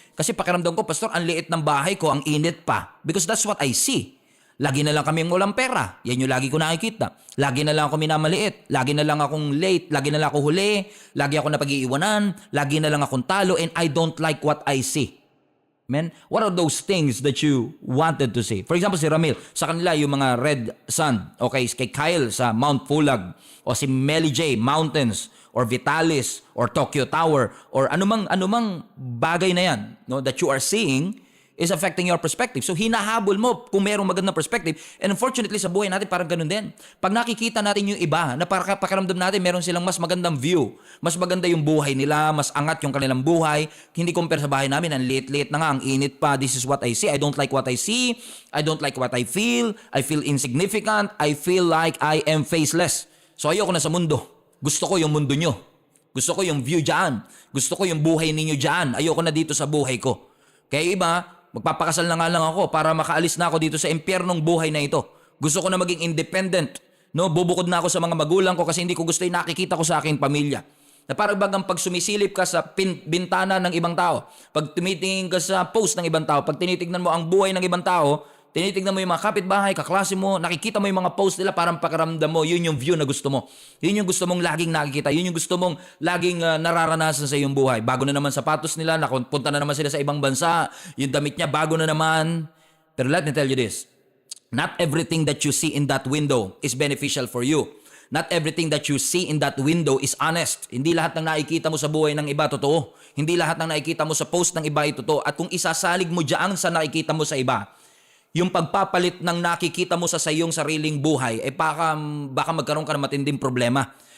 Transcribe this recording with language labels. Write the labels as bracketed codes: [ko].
[tl] Kasi pakiramdam ko, Pastor, ang liit ng bahay ko, ang init pa. [en] Because that's what I see. [tl] Lagi na lang kaming walang pera. Yan yung lagi ko nakikita. Lagi na lang ako minamaliit. Lagi na lang akong late. Lagi na lang ako huli. Lagi ako napag-iiwanan. Lagi na lang akong talo. [en] And I don't like what I see. Man, what are those things that you wanted to see? For example, [tl] si Ramil, sa kanila yung mga Red Sun. Okay, kay Kyle sa Mount Pulag. O si Melly J, Mountains. Or Vitalis. Or Tokyo Tower. Or anumang bagay na yan, [en] no, that you are seeing is affecting your perspective. [tl] So hinahabol mo kung mayroong magandang perspective. [en] And unfortunately [tl] sa buhay natin parang ganun din. Pag nakikita natin yung iba, na pakiramdam natin meron silang mas magandang view. Mas maganda yung buhay nila, mas angat yung kanilang buhay. Hindi compare sa bahay namin, ang liit-liit na nga, ang init pa. [en] This is what I see. I don't like what I see. I don't like what I feel. I feel insignificant. I feel like I am faceless. [tl] So ayoko na sa mundo. Gusto ko yung mundo nyo. Gusto ko yung view dyan. Gusto ko yung buhay ninyo dyan. Ayoko na dito sa buhay ko. Kaya iba, magpapakasal na nga lang ako para makaalis na ako dito sa impyernong buhay na ito. Gusto ko na maging independent. No, bubukod na ako sa mga magulang ko kasi hindi ko gusto yung nakikita ko sa aking pamilya. Na parang bagang pag sumisilip ka sa bintana ng ibang tao, pag tumitingin ka sa post ng ibang tao, pag tinitignan mo ang buhay ng ibang tao, tinitignan mo yung mga kapitbahay, kaklase mo, nakikita mo yung mga post nila, parang pakiramdam mo, yun yung view na gusto mo. Yun yung gusto mong laging nakikita. Yun yung gusto mong laging nararanasan sa iyong buhay. Bago na naman sapatos nila, napunta na naman sila sa ibang bansa, yung damit niya bago na naman. [en] Pero let me tell you this, not everything that you see in that window is beneficial for you. Not everything that you see in that window is honest. [tl] Hindi lahat ng nakikita mo sa buhay ng iba totoo. Hindi lahat ng nakikita mo sa post ng iba ay totoo. At kung isasalig mo diyan sa nakikita mo sa iba, yung pagpapalit ng nakikita mo sa iyong sariling buhay, baka magkaroon ka ng matinding problema.